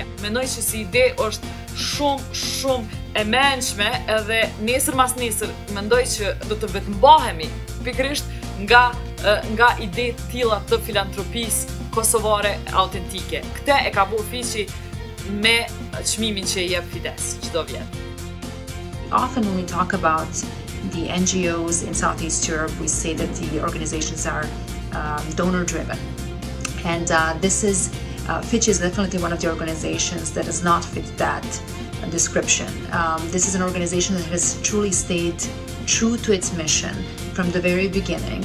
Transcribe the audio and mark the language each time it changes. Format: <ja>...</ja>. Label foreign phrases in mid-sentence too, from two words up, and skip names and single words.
<sq>Mendoj që si ide është shumë e mençme edhe nesër mas nesër mendoj që do të vetëmbahemi pikërisht nga ide të tilla të filantropisë kosovare autentike. Këtë e ka bërë fiqi me çmimin që i jep Fides çdo vit.</sq> <en>Often when we talk about the NGOs in Southeast Europe, we say that the organizations are donor-driven. And Fitch is definitely one of the organizations that does not fit that description. This is an organization that has truly stayed true to its mission from the very beginning.</en>